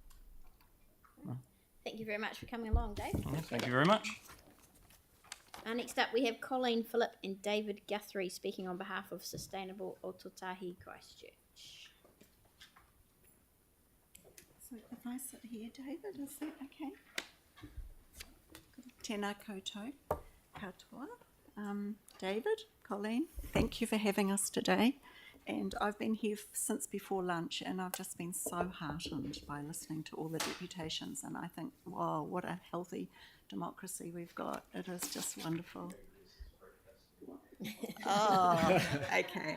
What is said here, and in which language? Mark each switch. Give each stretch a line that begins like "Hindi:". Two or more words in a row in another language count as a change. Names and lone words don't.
English: Thank you very much for coming along, Dave. Thank you very much. Next up, we have Colleen Phillip and David Guthrie speaking on behalf of Sustainable Ototahi Christchurch. So if I sit here, David, is that okay?
Māori: Tēnā koutou katoa.
English: David, Colleen, thank you for having us today. And I've been here since before lunch, and I've just been so heartened by listening to all the deputations. And I think, wow, what a healthy democracy we've got. It is just wonderful. Oh, okay.